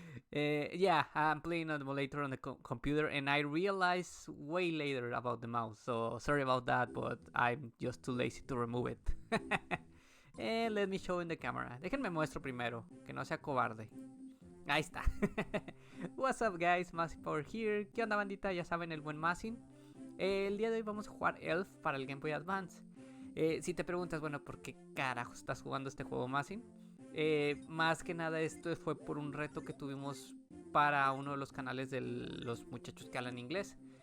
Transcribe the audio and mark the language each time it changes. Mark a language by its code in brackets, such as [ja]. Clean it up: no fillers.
[en] Yeah, I'm playing an emulator on the computer and I realized way later about the mouse, so sorry about that, but I'm just too lazy to remove it. Let me show in the camera. [es] Déjenme muestro primero, que no sea cobarde. Ahí está. [en] What's up guys, Masin Power here. [es] ¿Qué onda bandita? Ya saben, el buen Masin. El día de hoy vamos a jugar Elf para el Game Boy Advance. Si te preguntas, bueno, ¿por qué carajo estás jugando este juego, Masin? Más que nada esto fue por un reto que tuvimos para uno de los canales de los muchachos que hablan inglés.